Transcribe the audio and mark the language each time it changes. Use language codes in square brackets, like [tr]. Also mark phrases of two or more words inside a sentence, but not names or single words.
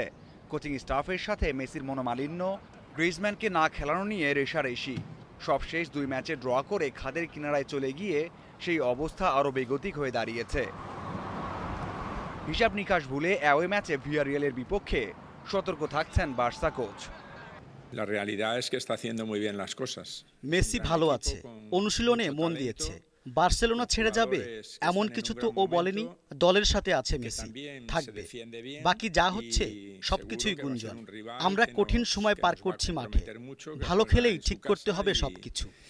[bn] কোচিং স্টাফের সাথে মেসির মনোমালিন্য, গ্রিজম্যানকে না খেলানো নিয়ে রেষারেষি। সবশেষ 2 ম্যাচে ড্র করে খাদের কিনারায় চলে গিয়ে সেই অবস্থা আরও বেগতিক হয়ে দাঁড়িয়েছে। হিসাব নিকাশ ভুলে অ্যাওয়ে ম্যাচে ভিয়ারিয়ালের বিপক্ষে সতর্ক থাকছেন বার্সা কোচ। [es] La realidad es que está haciendo muy bien las cosas. [bn] মেসি ভালো আছে, অনুশীলনে মন দিয়েছে। বার্সেলোনা ছেড়ে যাবে এমন কিছু তো ও বলেনি। দলের সাথে আছে মেসি, থাকবে। বাকি যা হচ্ছে সবকিছুই গুঞ্জন। আমরা কঠিন সময় পার করছি মাঠে, ভালো খেলেই ঠিক করতে হবে সবকিছু।